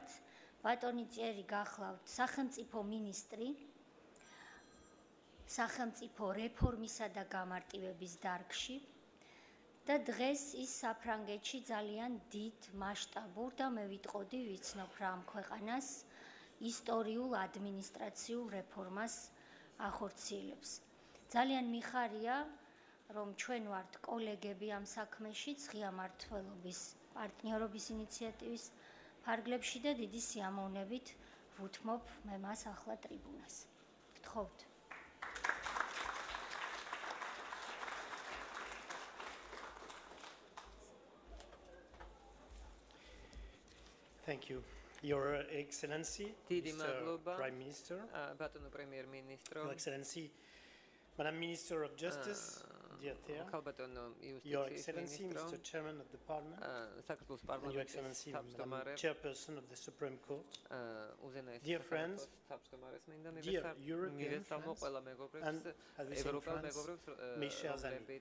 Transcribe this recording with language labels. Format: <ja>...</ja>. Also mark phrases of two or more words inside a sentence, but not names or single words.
<ka>ბატონი ტიერი გახლავთ სახელმწიფო მინისტრი სახელმწიფო რეფორმისა და გამარტივების დარგში და დღეს ის საფრანგეთში ძალიან დიდ მასშტაბურ და მე ვიტყოდი ვიცნობ რა ამ ქვეყანას ისტორიულ ადმინისტრაციულ რეფორმას ახორციელებს. ძალიან მიხარია, რომ ჩვენ ვართ კოლეგები ამ საქმეში, ღია მმართველობის პარტნიორობის ინიციატივის ფარგლებში და დიდი სიამოვნებით ვუთმობ მე მას ახლა ტრიბუნას. გთხოვთ.</ka> <en>Thank you. Your Excellency, Mr. Prime Minister,</en> <ka>ბატონო პრემიერ-მინისტრო,</ka> <en>Your Excellency, Madam Minister of Justice, dear Thea, Your Excellency, Mr. Chairman of the Parliament, and Your Excellency, Madam Chairperson of the Supreme Court, dear friends, dear European friends, and as we say in France,</en> <fr>mes chers amis.</fr>